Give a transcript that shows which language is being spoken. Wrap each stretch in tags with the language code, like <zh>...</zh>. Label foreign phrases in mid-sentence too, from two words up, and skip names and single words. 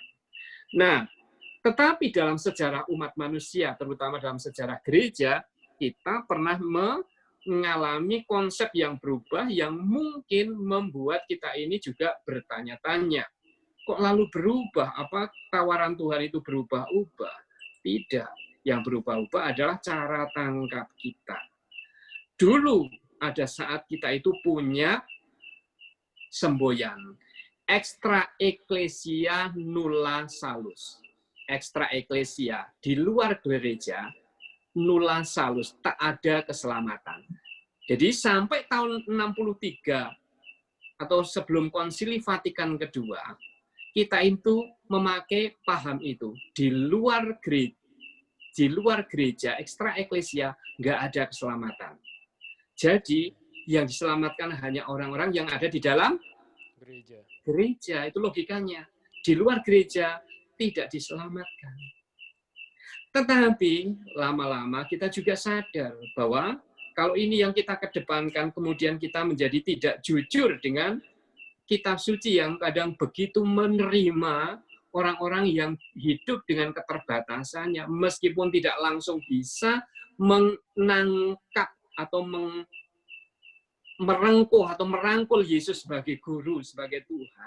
<id>Nah, tetapi dalam sejarah umat manusia, terutama dalam sejarah gereja, kita pernah mengalami konsep yang berubah yang mungkin membuat kita ini juga bertanya-tanya. Kok lalu berubah? Apa tawaran Tuhan itu berubah-ubah? Tidak. Yang berubah-ubah adalah cara tangkap kita. Dulu ada saat kita itu punya semboyan.</id> <la>Extra ecclesia nulla salus. Extra ecclesia,</la> <id>di luar gereja,</id> <la>nulla salus,</la> <id>tak ada keselamatan. Jadi sampai tahun 63, atau sebelum Konsili Vatikan kedua, kita itu memakai paham itu. Di luar gereja,</id> <la>extra ecclesia,</la> <id>nggak ada keselamatan. Jadi, yang diselamatkan hanya orang-orang yang ada di dalam gereja. Itu logikanya. Di luar gereja, tidak diselamatkan. Tetapi, lama-lama kita juga sadar bahwa kalau ini yang kita kedepankan, kemudian kita menjadi tidak jujur dengan kitab suci yang kadang begitu menerima orang-orang yang hidup dengan keterbatasannya, meskipun tidak langsung bisa menangkap atau merengkuh atau merangkul Yesus sebagai guru, sebagai Tuhan.</id>